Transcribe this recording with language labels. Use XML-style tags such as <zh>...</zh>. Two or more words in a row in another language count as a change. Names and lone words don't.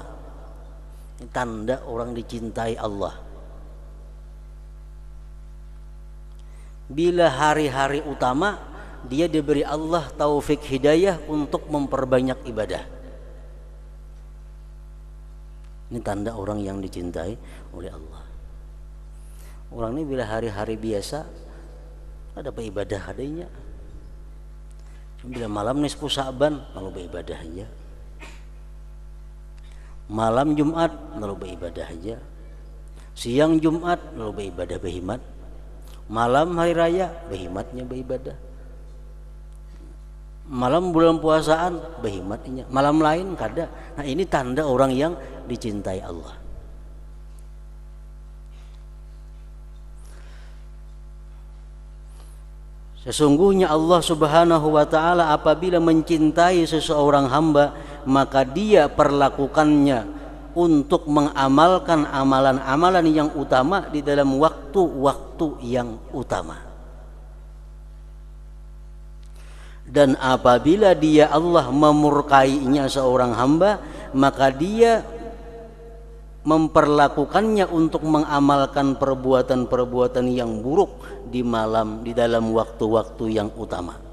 <id>Ini tanda orang dicintai Allah. Bila hari-hari utama dia diberi Allah taufik hidayah untuk memperbanyak ibadah. Ini tanda orang yang dicintai oleh Allah. Orang ini bila hari-hari biasa ada beribadah adanya. Bila malam nisfu Sa'ban lalu beribadah aja. Malam Jumat lalu beribadah aja.</id> <bjn>Siang Jumat lalu beribadah behimat. Malam hari raya behimatnya beribadah. Malam bulan puasaan behimatnya. Malam lain kada.</bjn> <id>Nah ini tanda orang yang dicintai Allah. Sesungguhnya Allah</id> <ar>سبحانه وتعالى</ar> <id>apabila mencintai seseorang hamba, maka dia perlakukannya untuk mengamalkan amalan-amalan yang utama di dalam waktu-waktu yang utama. Dan apabila dia Allah memurkainya seorang hamba, maka dia memperlakukannya untuk mengamalkan perbuatan-perbuatan yang buruk di dalam waktu-waktu yang utama.</id>